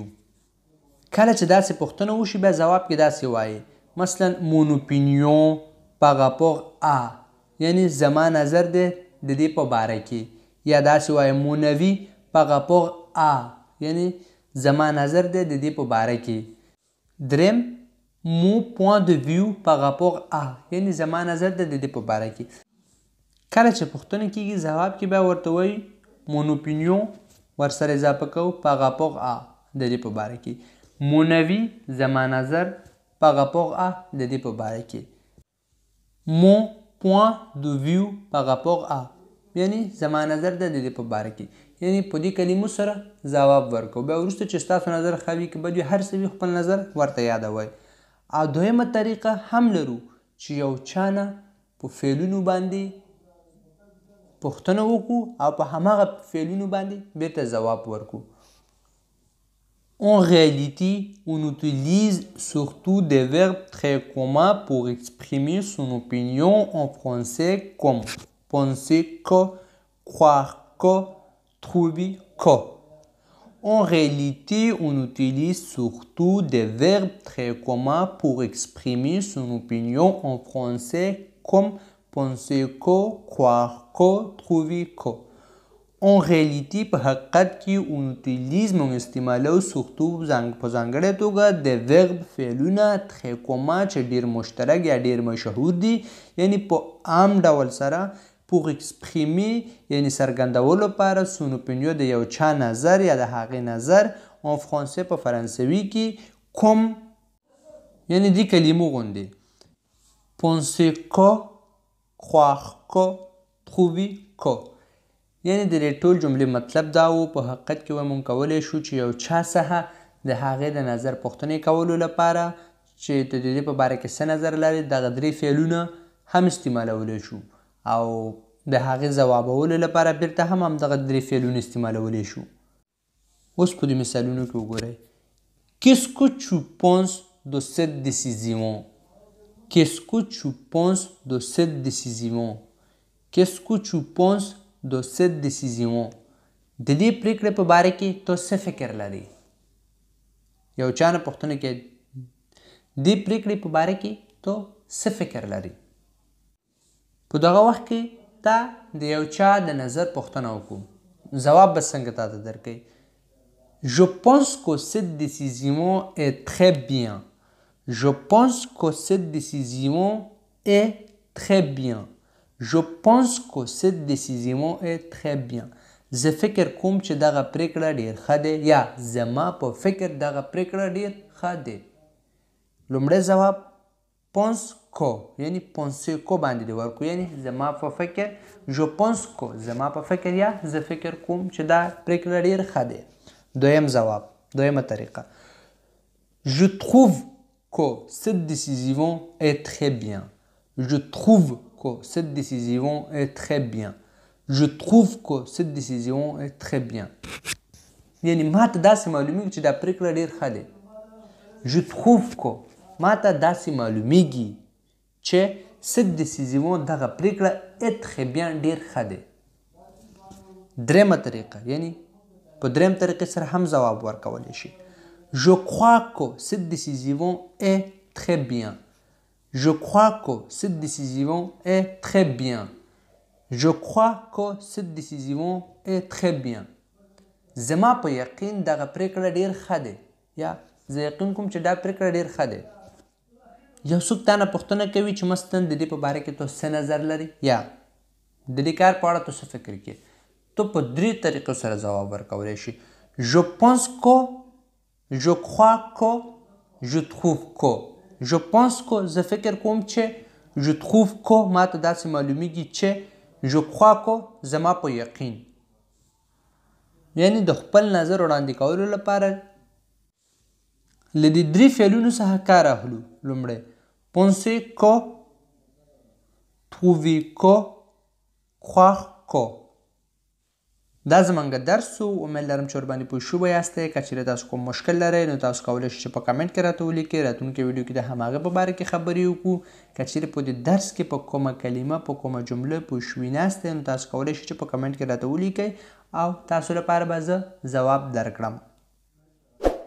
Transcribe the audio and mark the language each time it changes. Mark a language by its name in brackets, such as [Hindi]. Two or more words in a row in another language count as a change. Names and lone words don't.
[Pashto] کله چې داسې پوښتنه وشي بیا ځواب کې داسې وایي، مثلا [French] mon opinion, par rapport à [Pashto] یعنی زما نظر دی د دې په باره کې یا داسې وایم [French] mon avis par rapport à [Pashto] یعنی زما نظر دی د دې په باره کې. دریم [French] mon point de vue par rapport à [Pashto] یعنی زما نظر دی د دې په باره کې. کله چې پوښتنه کیږي ځواب کې بیا ورته وایي [French] mon opinion [Pashto] ورسره اضافه کوو [French] par rapport à [Pashto] د دې په باره کې. [French] mon avis [Pashto] زما نظر [French] par rapport à [Pashto] د دې په باره کې. [French] mon point de vue par rapport à [Pashto] یعنی زما نظر د دې په باره کې. یعنی په دې کلمو سره ځواب ورکوو. بیا وروسته چې ستاسو نظر ښه وي که بد وي هر څه وي خپل نظر ورته یادوئ. او دویمه طریقه هم لرو چې یو چا نه په فعلونو باندې پوښتنه وکړو او په هماغه فعلونو باندې بیرته ځواب ورکړو. [French] En réalité, on utilise surtout des verbes très communs pour exprimer son opinion en français comme penser que, croire que, trouver que. En réalité, on utilise surtout des verbes très communs pour exprimer son opinion en français comme penser que, croire que, trouver que. En réalité [Pashto] په حقیقت کې [French] on utilise [Pashto] موږ استعمالو surtout په ځانګړې توګه د verb فعلونه [French] très commun [Pashto] چې ډیر مشترک یا ډیر مشهور دي یعنی په عام ډول سره [French] pour exprimer [Pashto] یعنی څرګندولو لپاره [French] son opinion [Pashto] د یو چا نظر یا د هغې نظر [French] en français [Pashto] په فرانسوي کې comme یعنی دې کلمو غوندې [French] penser que, croire que, trouver que. [Pashto] یعنی د دې ټول جملې مطلب دا و په حقیقت کې موږ کولی شو چې یو چا څخه د هغې د نظر پوښتنې کولو لپاره چې د دې په باره کې څه نظر لري دغه درې فعلونه هم استعمالولی شو او د هغې ځوابولو لپاره بیرته هم همدغه درې فعلونه استعمالولی شو. اوس په دې مثالونو کې وګورئ. [French] Qu'est-ce que tu penses de cette décision? Qu'est-ce que tu penses de cette décision? Qu'est-ce que tu penses de cette décision [Pashto] د دې پریکړې په باره کې تو څه فکر لري؟ یو چا نه پوښتنه کوي دې پریکړې په باره کې تو څه فکر لري؟ په دغه وخت کې تا د یو چا د نظر پوښتنه وکړو ځواب به څنګه تا ته درکوي؟ [French] Je pense que cette décision est très bien. Je pense que cette décision est très bien. Je pense que cette décision est très bien. [Pashto] زه فکر کوم چې دغه پریکړه ډیر ښه دی یا زما په فکر دغه پریکړه ډیر ښه دی. لومړی ځواب [French] pense que [Pashto] یعنی [French] penser que [Pashto] باندې دی ورکو یعنی زما په فکر [French] je pense que [Pashto] زما په فکر یا زه فکر کوم چې دا پریکړه ډیر ښه دی. دویم ځواب دویمه طریقه [French] Je trouve que cette décision est très bien. Je trouve que cette décision est très bien. Je trouve que cette décision est très bien. [Pashto] یعنی ما ته داسې معلومیږي چې دا پریکړه ډیر ښه دی. [French] Je trouve que [Pashto] ما ته داسې معلومیږي چې [French] cette décision [Pashto] دغه پریکړه [French] est très bien [Pashto] ډیر ښه دی. دریمه طریقه یعنی په دریم طریقې سره هم ځواب ورکولی شي. [French] Je crois que cette décision est très bien. Je crois que cette décision est très bien. Je crois que cette décision est très bien. [Pashto] زما په یقین دغه پریکړه ډیر ښه دی یا زه یقین کوم چې دا پریکړه ډیر ښه دی. یو څوک تا نه پوښتنه کوي چې مثلا د دې په باره کې تو څه نظر لري یا د دې کار په اړه تو څه فکر کوې تو په درې طریقو سره ځواب ورکولی شي. [French] Je pense que, je crois que, je trouve que. Je pense que [Pashto] زه فکر کوم چې [French] je trouve que [Pashto] ما ته داسې معلومیږي چې [French] je crois que [Pashto] زما په یقین یعنی د خپل نظر وړاندې کولو لپاره له دې درې فعلونو څخه کار اخلو. [French] لومړی penser que, trouver que, croire que. [Pashto] دا زمونږ درس و. امید لرم چې ورباندې پوه شوی یاستئ. که چیرې تاسو کوم مشکل لرئ نو تاسو کولی شئ چې په کمنټ کې راته ولیکئ. راتلونکي ویډیو کې د هماغه په باره کې خبرې وکړو. که چیرې په دې درس کې په کومه کلمه په کومه جمله پوه شوي ناستئ نو تاسو کولی شئ چې په کمنټ کې راته ولیکئ او تاسو لپاره به زه ځواب درکړم.